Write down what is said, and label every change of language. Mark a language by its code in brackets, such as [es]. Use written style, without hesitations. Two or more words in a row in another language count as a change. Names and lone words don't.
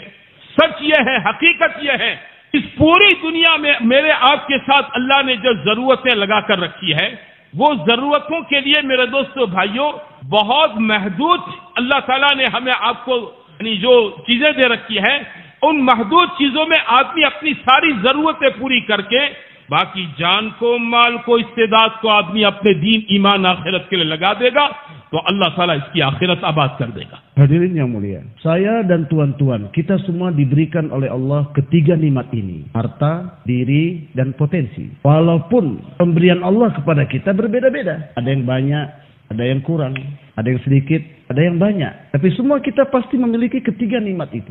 [ur] سچ یہ ہے، حقیقت یہ ہے، اس پوری دنیا میں میرے آپ کے ساتھ اللہ نے جو ضرورتیں لگا کر رکھی ہے، وہ ضرورتوں کے لیے میرے دوستوں بھائیوں بہت محدود اللہ تعالیٰ نے ہمیں آپ کو یعنی جو چیزیں دے رکھی ہے، ان محدود چیزوں میں آدمی اپنی ساری ضرورتیں پوری کرکے باقی جان کو، مال کو، استعداد کو آدمی اپنے دین، ایمان، آخرت کے لیے لگا دے گا تو اللہ تعالیٰ اس کی آخرت آباد کر دے گا. [ms] Hadirin yang mulia, saya dan tuan-tuan, kita semua diberikan oleh Allah ketiga nikmat ini, harta, diri, dan potensi. Walaupun pemberian Allah kepada kita berbeda-beda, ada yang banyak, ada yang kurang, ada yang sedikit, ada yang banyak, tapi semua kita pasti memiliki ketiga nikmat itu.